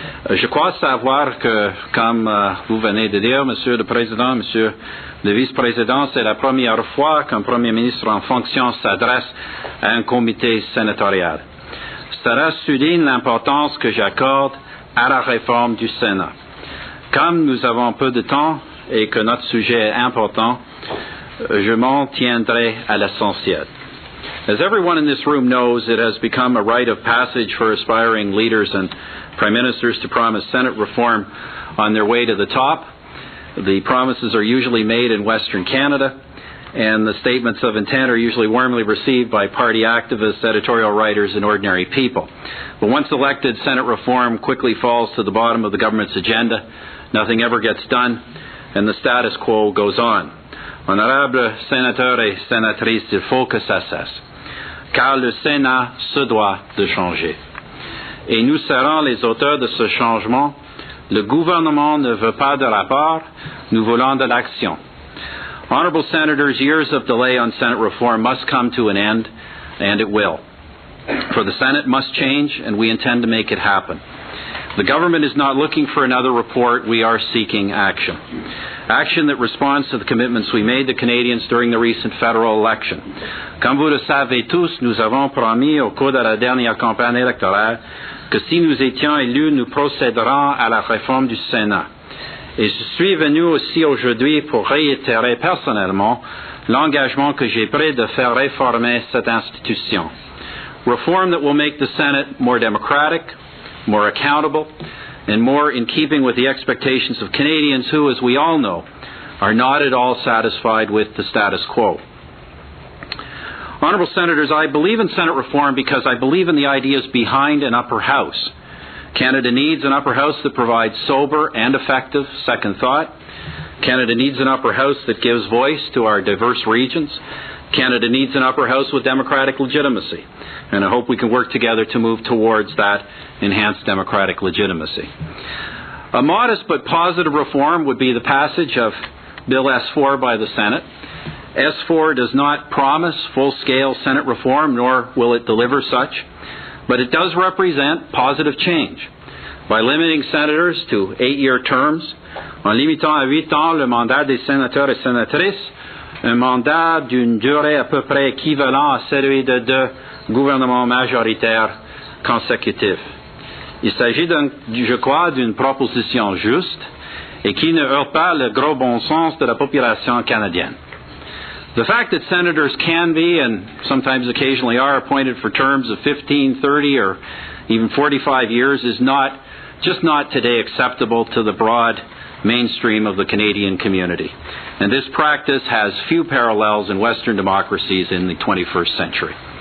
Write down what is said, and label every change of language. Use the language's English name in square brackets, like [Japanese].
[French] Je crois savoir que, comme vous venez de dire, Monsieur le Président, Monsieur le Vice-président, c'est la première fois qu'un Premier ministre en fonction s'adresse à un comité sénatorial. Cela souligne l'importance que j'accorde à la réforme du Sénat. Comme nous avons peu de temps et que notre sujet est important, je m'en tiendrai à l'essentiel. [English] As everyone in this room knows, it has become a rite of passage for aspiring leaders and prime ministers to promise Senate reform on their way to the top. The promises are usually made in Western Canada, and the statements of intent are usually warmly received by party activists, editorial writers, and ordinary people. But once elected, Senate reform quickly falls to the bottom of the government's agenda. Nothing ever gets done, and the status quo goes on. [French] Honorables sénateurs et sénatrices, il faut que ça cesse, car le Sénat se doit de changer. Et nous serons les auteurs de ce changement. Le gouvernement ne veut pas de rapport, nous voulons de l'action. [English] Honorable Senators, years of delay on Senate reform must come to an end, and it will. For the Senate must change, and we intend to make it happen. The government is not looking for another report. We are seeking action. Action that responds to the commitments we made to Canadians during the recent federal election. [French] Comme vous le savez tous, nous avons promis au cours de la dernière campagne électorale que si nous étions élus, nous procéderons à la réforme du Sénat. Et je suis venu aussi aujourd'hui pour réitérer personnellement l'engagement que j'ai pris de faire réformer cette institution. [English] Reform that will make the Senate more democratic, more accountable, and more in keeping with the expectations of Canadians who, as we all know, are not at all satisfied with the status quo. Honourable Senators, I believe in Senate reform because I believe in the ideas behind an upper house. Canada needs an upper house that provides sober and effective second thought. Canada needs an upper house that gives voice to our diverse regions. Canada needs an upper house with democratic legitimacy. And I hope we can work together to move towards that enhanced democratic legitimacy. A modest but positive reform would be the passage of Bill S-4 by the Senate. S-4 does not promise full-scale Senate reform, nor will it deliver such, but it does represent positive change. By limiting senators to 8-year terms, [French] en limitant à 8 ans le mandat des sénateurs et sénatrices, un mandat d'une durée à peu près équivalente à celui de 2 gouvernements majoritaires consécutifs. Il s'agit, je crois, d'une proposition juste et qui ne heurte pas le gros bon sens de la population canadienne. [English] The fact that senators can be, and sometimes occasionally are, appointed for terms of 15, 30, or even 45 years is just not today acceptable to the broad mainstream of the Canadian community. And this practice has few parallels in Western democracies in the 21st century.